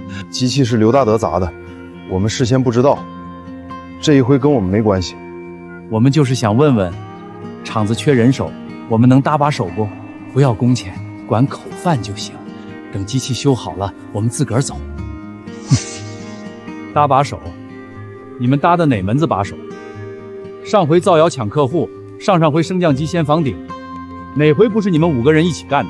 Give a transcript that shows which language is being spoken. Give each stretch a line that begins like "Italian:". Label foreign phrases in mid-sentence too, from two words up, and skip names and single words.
Chinese: 機器是劉大德砸的，我們事先不知道，這一回跟我們沒關係。我們就是想問問，廠子缺人手，我們能搭把手不？不要工錢，管口飯就行。等機器修好了，我們自個兒走。搭把手？你們搭的哪門子把手？上回造謠搶客戶，上回升降機掀房頂，哪回不是你們5個人一起幹的？